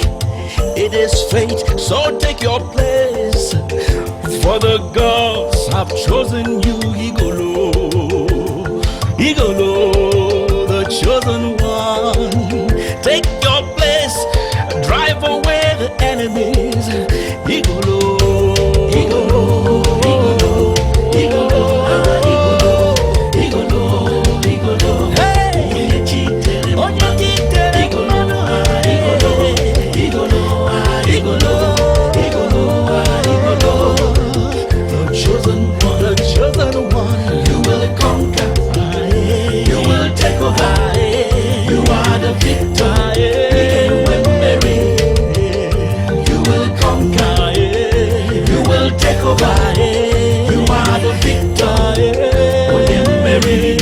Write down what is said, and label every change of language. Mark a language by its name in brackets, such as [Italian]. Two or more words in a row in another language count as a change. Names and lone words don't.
[English] It is fate, so take your place. For the gods have chosen you, Igolo, Igolo, the chosen one. Take your place, drive away the enemies. Igolo, Igolo, Igolo, Igolo, Igolo, Igolo. Hey, [Igbo] onye chitere, [English] Igolo, Igolo, Igolo, Igolo, Igolo, Igolo. The chosen one. You will conquer, you will take over. You are the victor. Take over, you are the victor, William Mary.